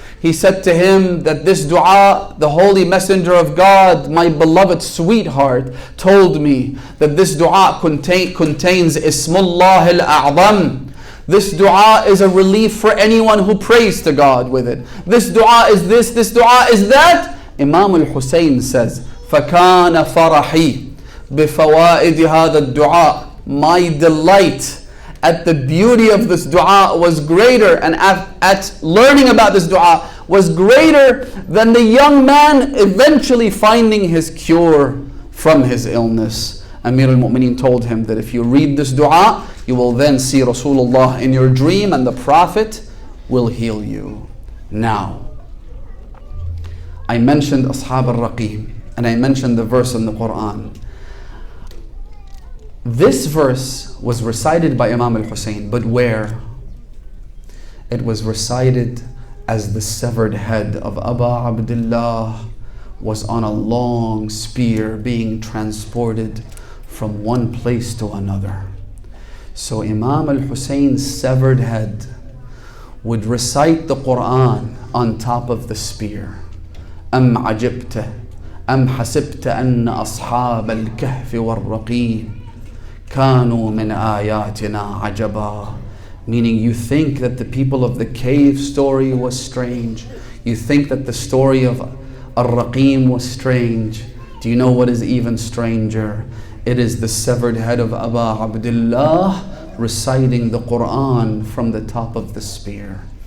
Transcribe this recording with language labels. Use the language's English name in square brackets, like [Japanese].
[English] He said to him that this dua, the Holy Messenger of God, my beloved sweetheart, told me that this dua contains Ismullah al-A'zam. This dua is a relief for anyone who prays to God with it. This dua is this dua is that. Imam al-Hussein says, [Arabic] فَكَانَ فَرَحِي بِفَوَائِدِ هَذَا الدُّعَاء. [English] My delight at the beauty of this dua was greater, and at learning about this dua was greater than the young man eventually finding his cure from his illness. Amir al-Mu'mineen told him that if you read this dua, you will then see Rasulullah in your dream and the Prophet will heal you. Now, I mentioned Ashab al-Raqim and I mentioned the verse in the Quran. This verse was recited by Imam al-Hussein, but where? It was recited as the severed head of Aba Abdullah was on a long spear being transported from one place to another. So Imam al-Hussein's severed head would recite the Quran on top of the spear. [Arabic] أم عجبت أم حسبت أن أصحاب الكهف والرقيم كانوا من آياتنا عجبا. [English] Meaning, you think that the people of the cave story was strange. You think that the story of Ar-Raqim was strange. Do you know what is even stranger? It is the severed head of Aba Abdullah reciting the Quran from the top of the spear.